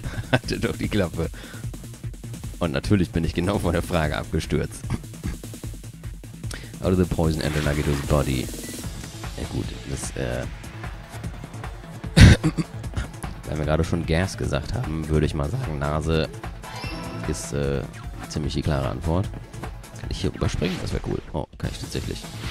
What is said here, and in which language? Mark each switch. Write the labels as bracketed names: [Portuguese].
[German] Hatte doch die Klappe. Und natürlich bin ich genau vor der Frage abgestürzt. [English] How did the poison enter Nagito's body? [German] Ja gut, das, weil wir gerade schon Gas gesagt haben, würde ich mal sagen, Nase ist ziemlich die klare Antwort. Kann ich hier überspringen? Das wäre cool. Oh, kann ich tatsächlich.